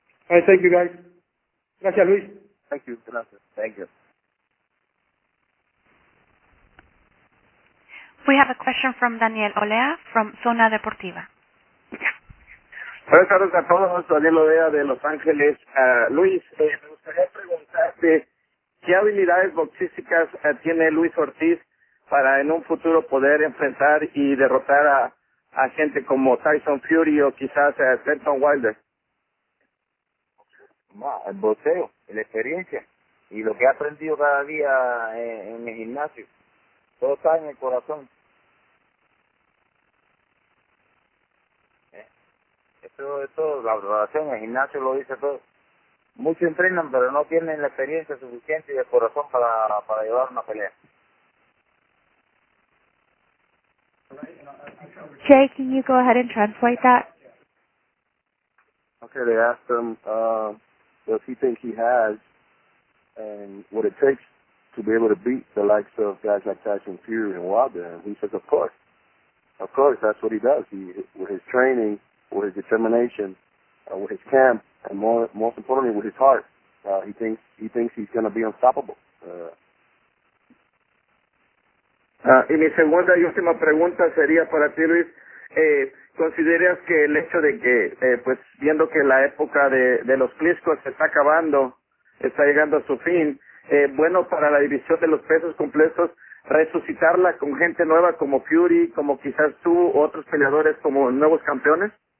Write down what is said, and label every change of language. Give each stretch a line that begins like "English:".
English: All right, thank you, guys.
Spanish: Gracias, Luis.
English: Thank you.
Spanish: Gracias.
English: Thank you. We have a question from Daniel Olea from Zona Deportiva.
Spanish: Buenas tardes a todos, Daniel Olea de Los Ángeles. Luis, me gustaría preguntarte qué habilidades boxísticas tiene Luis Ortiz para en un futuro poder enfrentar y derrotar a gente como Tyson Fury o quizás Deontay Wilder. El boxeo, la experiencia y lo que he aprendido cada día en el gimnasio. Todo está en el corazón. Esto, la preparación, el gimnasio lo dice todo. Muchos entrenan, pero no tienen la experiencia suficiente y el corazón para llevar una pelea.
English: Jay, can you go ahead and translate that? Okay, they asked him, does he think he has and what it takes to be able to beat the likes of guys like Tyson Fury and Wilder? And he says, of course, that's what he does. With his training, with his determination, with his camp, and most importantly, with his heart, he thinks he's going to be unstoppable.
Spanish: Y mi segunda y última pregunta sería para ti, Luis. ¿Consideras que el hecho de que, pues viendo que la época de los Klitschko se está acabando, está llegando a su fin, bueno para la división de los pesos completos, resucitarla con gente nueva como Fury, como quizás tú, otros peleadores como nuevos campeones?